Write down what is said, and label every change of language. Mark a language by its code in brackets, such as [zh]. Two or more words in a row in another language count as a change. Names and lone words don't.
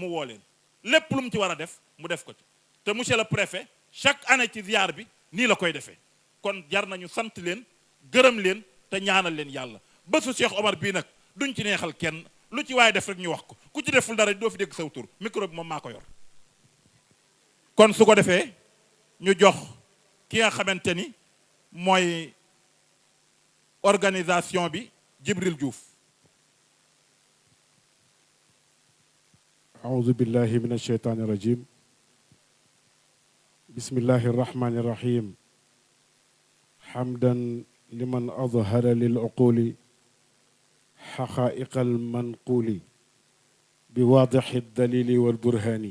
[wo] woo leen lépp lu mu ci war a def mu def ko ci te [fr] monsieur le préfet chaque année [wo] ci ziyaar bi nii la koy defee kon jar nañu sant leen gërëm leen te ñaanal leen yàlla bésu Cheikh Omar bii nag duñ ci neexal kenn lu ci waaye def rek ñu wax ko ku ci deful dara doo fi dégg saw tur micro bi moom maa ko yor kon su ko defee ñu jox ki nga xamante ni mooy organisation bi Djibril Diouf. [ar] أعوذ بالله من الشيطان الرجيم بسم الله الرحمن الرحيم حمدا لمن أظهر للعقول حقائق المنقول بواضح الدليل والبرهان